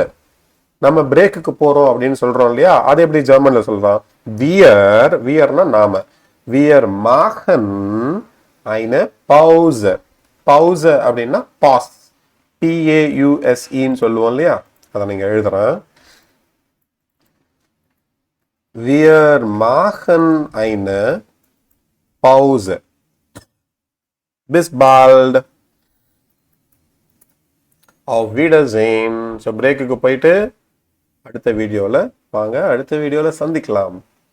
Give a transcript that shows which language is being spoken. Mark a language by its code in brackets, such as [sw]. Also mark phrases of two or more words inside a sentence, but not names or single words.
[ta] நம்ம பிரேக்குக்கு போகிறோம் அப்படின்னு சொல்கிறோம் இல்லையா, அது எப்படி ஜெர்மனில் சொல்கிறோம், வியர்னா நாம. [de] Wir machen eine Pause. [ta] பவுஸ் அப்படின்னா பாஸ், PAUSEன்னு சொல்லுவோம் இல்லையா, அதை நீங்கள் எழுதுறேன். [de] Wir machen eine Pause. Bis bald. Auf Wiedersehen. [ta] ஸோ பிரேக்குக்கு போயிட்டு அடுத்த வீடியோவில் வாங்க, அடுத்த வீடியோவில் சந்திக்கலாம்.